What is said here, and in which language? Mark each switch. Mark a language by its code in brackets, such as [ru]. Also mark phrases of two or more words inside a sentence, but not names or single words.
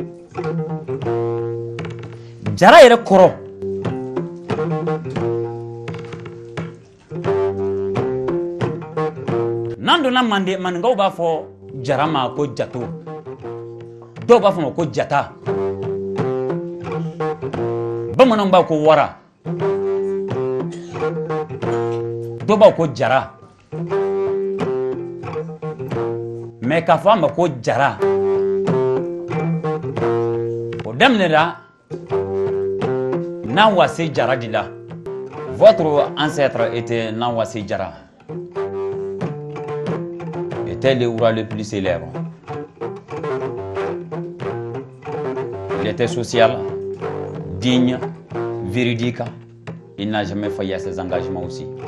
[bm] Jara yɛrɛ kɔrɔ donna maninkaw b'a fɔ jara ma ko jato dɔw b'a fɔ ma ko jata bamananw b'a ko wara dɔw b'a ko jara mais k'a fɔ a ma ko jara o daminɛra Nawasi Jara de la. [fr] Votre ancêtre était Nawasi Jara. Était le roi le plus célèbre. Il était social, digne, véridique. Il n'a jamais failli à ses engagements aussi.